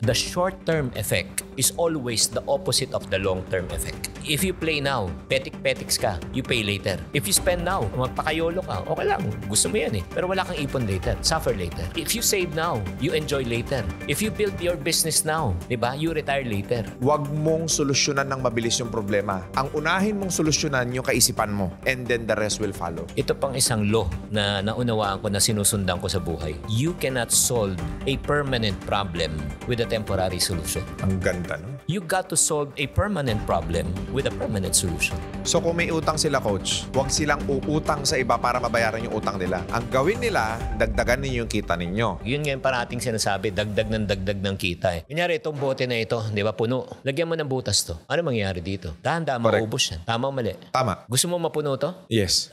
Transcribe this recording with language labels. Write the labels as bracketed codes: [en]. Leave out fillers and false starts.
[en] The short-term effect is always the opposite of the long-term effect. If you play now, [tl] petik-petiks ka, [en] you pay later. If you spend now, [tl] magpakayolo ka, okay lang. Gusto mo yan eh. Pero wala kang ipon later. [en] Suffer later. If you save now, you enjoy later. If you build your business now, [tl] diba? [en] You retire later. [tl] Huwag mong solusyonan ng mabilis yung problema. Ang unahin mong solusyonan yung kaisipan mo. [en] And then the rest will follow. [tl] Ito pang isang law na naunawaan ko na sinusundan ko sa buhay. [en] You cannot solve a permanent problem with a temporary solution. [tl] Ang ganda, no? [en] You got to solve a permanent problem with a permanent solution. [tl] So kung may utang sila, coach, huwag silang uutang sa iba para mabayaran yung utang nila. Ang gawin nila, dagdagan ninyo yung kita ninyo. Yun nga yung parating sinasabi, dagdag ng kita eh. Kunyari, itong bote na ito, di ba, puno. Lagyan mo ng butas to. Ano mangyayari dito? Dahan-dahan maubos yan. Tama o mali? Tama. Gusto mo mapuno to? [en] Yes.